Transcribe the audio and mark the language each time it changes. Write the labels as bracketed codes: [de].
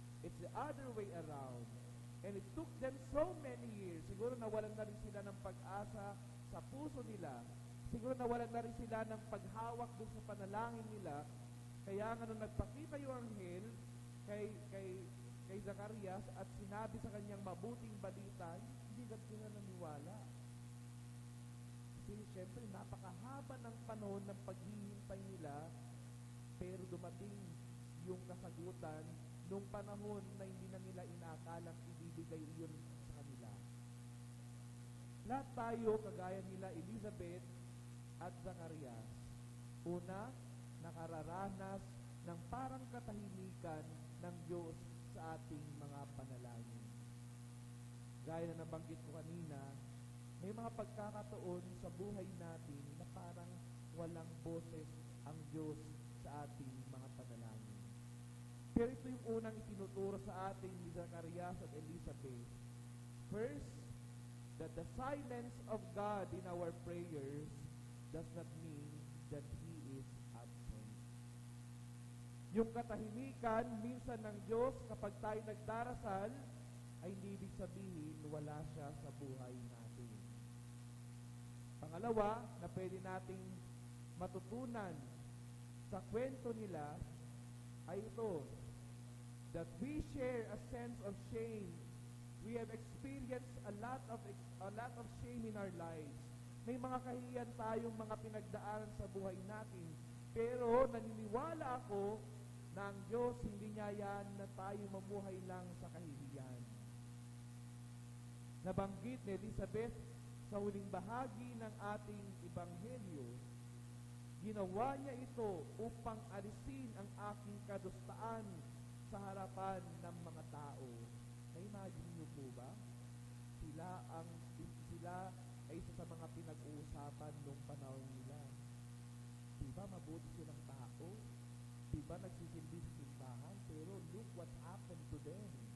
[en] It's the other way around. And it took them so many years. [tl] Siguro nawalan na rin sila ng pag-asa sa puso nila. Siguro nawalan na rin sila ng paghawak dun sa panalangin nila. Kaya nga nung nagpakita yung anghel kay Zacarias at sinabi sa kanyang mabuting balita, hindi sila naniwala. Kasi siyempre napakahaba ng panahon ng paghihintay nila, pero dumating yung kasagutan nung panahon na hindi na nila inakalang ibibigay iyon sa kanila. Lahat tayo, kagaya nila Elizabeth at Zacarias, una, nakararanas ng parang katahimikan ng Diyos sa ating mga panalangin. Gaya na nabanggit ko kanina, may mga pagkakataon sa buhay natin na parang walang boses ang Diyos sa ating mga panalangin. Pero ito yung unang itinuturo sa atin ni Zacarias at Elizabeth. [en] First, that the silence of God in our prayers does not mean that He is absent. [tl] Yung katahimikan minsan ng Diyos kapag tayo nagdarasal ay hindi ibig sabihin wala siya sa buhay natin. Pangalawa, na pwede nating matutunan sa kwento nila ay ito, [en] that we share a sense of shame. We have experienced a lot of shame in our lives. [tl] May mga kahihiyan tayong mga pinagdaanan sa buhay natin. Pero naniniwala ako na ang Diyos hindi niya yan na tayo mamuhay lang sa kahihiyan. Nabanggit ni Elizabeth sa huling bahagi ng ating ebanghelyo, ginawa niya ito upang alisin ang aking kadustaan sa harapan ng mga tao. Na-imagine niyo po ba? Sila ay isa sa mga pinag-uusapan nung panahon nila. Diba mabuti silang tao? Diba nagsisilbi sa simbahan? Pero [en] look what happened to them.